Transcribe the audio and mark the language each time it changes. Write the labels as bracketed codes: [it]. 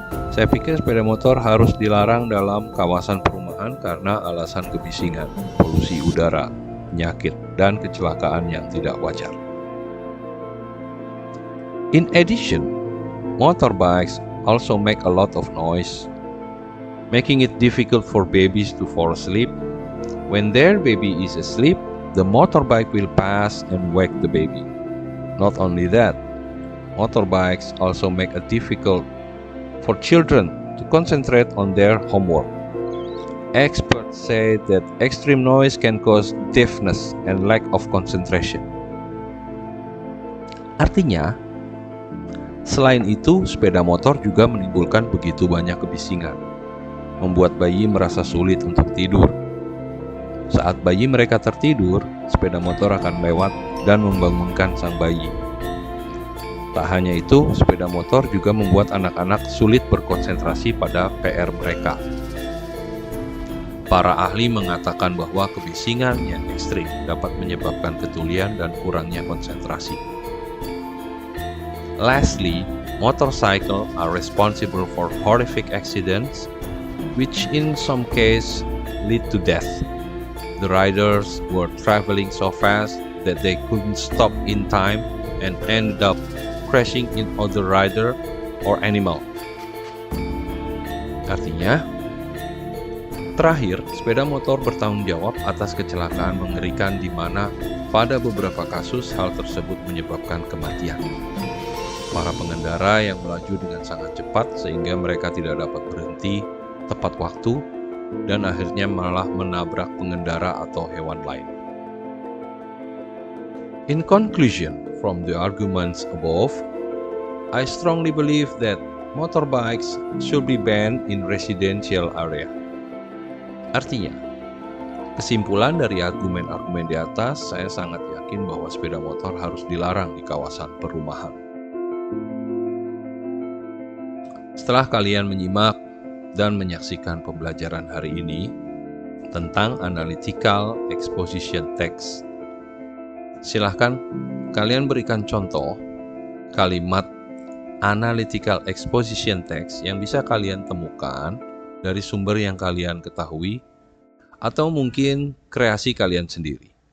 [id] Saya pikir sepeda motor harus dilarang dalam kawasan perumahan karena alasan kebisingan, polusi udara, penyakit, dan kecelakaan yang tidak wajar. [en] In addition, motorbikes also make a lot of noise, making it difficult for babies to fall asleep. When their baby is asleep, the motorbike will pass and wake the baby. Not only that, motorbikes also make it difficult for children to concentrate on their homework. Experts say that extreme noise can cause deafness and lack of concentration. [id] Artinya, selain itu, sepeda motor juga menimbulkan begitu banyak kebisingan, membuat bayi merasa sulit untuk tidur. Saat bayi mereka tertidur, sepeda motor akan lewat dan membangunkan sang bayi. Tak hanya itu, sepeda motor juga membuat anak-anak sulit berkonsentrasi pada PR mereka. Para ahli mengatakan bahwa kebisingan yang ekstrim dapat menyebabkan ketulian dan kurangnya konsentrasi. [en] Lastly, motorcycles are responsible for horrific accidents which in some cases lead to death. The riders were traveling so fast that they couldn't stop in time and ended up crashing in other rider or animal. [id] Artinya, terakhir, sepeda motor bertanggung jawab atas kecelakaan mengerikan di mana pada beberapa kasus hal tersebut menyebabkan kematian. Para pengendara yang melaju dengan sangat cepat sehingga mereka tidak dapat berhenti tepat waktu dan akhirnya malah menabrak pengendara atau hewan lain. [en] In conclusion, from the arguments above, I strongly believe that motorbikes should be banned in residential area. [id] Artinya, kesimpulan dari argumen-argumen di atas, saya sangat yakin bahwa sepeda motor harus dilarang di kawasan perumahan. Setelah kalian menyimak dan menyaksikan pembelajaran hari ini tentang analytical exposition text, silahkan kalian berikan contoh kalimat analytical exposition text yang bisa kalian temukan dari sumber yang kalian ketahui atau mungkin kreasi kalian sendiri.